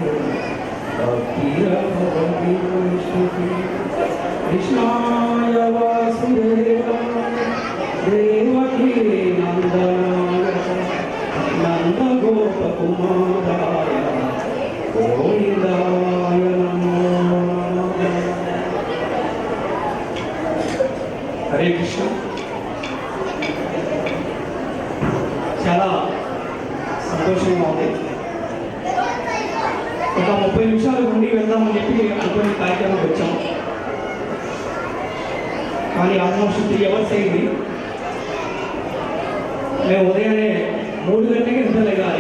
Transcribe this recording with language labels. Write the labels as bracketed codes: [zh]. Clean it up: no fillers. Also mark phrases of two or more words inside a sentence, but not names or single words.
[sa] भक्तिरभवति वैष्णवी कृष्णाय वासुदेवाय देवकी नन्दनाय नन्दगोपकुमाराय गोविन्दाय नमो नमः। हरे कृष्ण। [te] చాలా సంతోషంగా ఉంది. ఒక 30 నిమిషాలు ఉండి వెళ్దామని చెప్పి అనుకునే కార్యక్రమం వచ్చాం. కానీ [en] almost 3 hours [te] అయింది. మేము ఉదయాన్నే 3 గంటలకి నిద్ర లేగాలి.